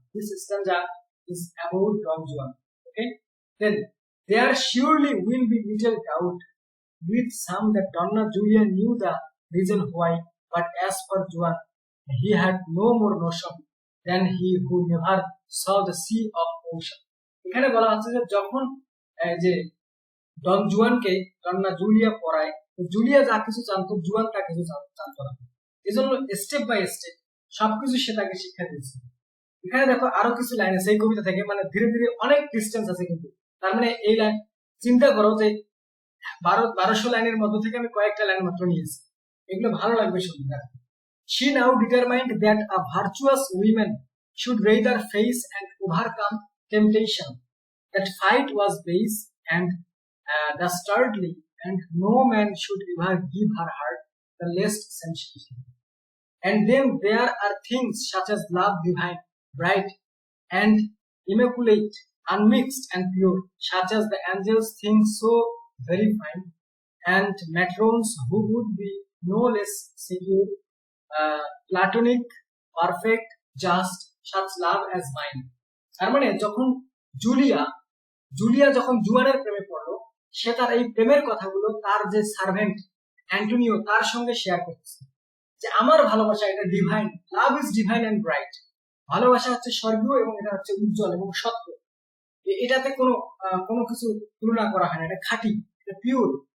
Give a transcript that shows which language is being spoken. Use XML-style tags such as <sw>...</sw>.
<en>This stanza is about Don Juan. Okay? Then there surely will be little doubt with some that Donna Julia knew the reason why, but as for Juan, he had no more notion than he who never saw the sea of ocean.</en> <bn>এখানে বলা হচ্ছে যে যখন যে ডন জুয়ানকে ডন্না Julia পড়ায়, Julia যা কিছু জানতো জুয়ান তা কিছু জানতো না, এজন্য স্টেপ বাই স্টেপ সবকিছু সে তাকে শিক্ষা দিয়েছে। এখানে দেখো আরো কিছু লাইন আছে এই কবিতা থেকে, মানে ধীরে ধীরে অনেক ডিস্টেন্স আছে, কিন্তু তার মানে এই লাইন চিন্তা করো যে 1200 লাইনের মধ্য থেকে আমি কয়েকটা লাইন মাত্র নিয়েছি, এগুলো ভালো লাগবে শুনতে।</bn> <en>She now determined that a virtuous woman should rather face and overcome temptation. That fight was base and dastardly, and no man should ever give her heart the least sensation. And then there are things such as love divine, bright, and immaculate, unmixed and pure, such as the angels think so very fine, and matrons who would be no less secure, platonic, perfect, just, such love as mine.</en> <bn>তার মানে যখন Julia Julia যখন জুয়ানের প্রেমে পড়লো, সে তার এই প্রেমের কথাগুলো তার যে সার্ভেন্ট অ্যান্টোনিও তার সঙ্গে শেয়ার করতেছে যে আমার ভালোবাসা এটা divine,</bn> <en>Love is divine and bright.</en> <bn>ভালোবাসা হচ্ছে স্বর্গীয় এবং এটা হচ্ছে উজ্জ্বল এবং সত্য। এটাতে কোনো কিছু তুলনা করা হয় না, এটা খাঁটি, এটা পিওর।</bn>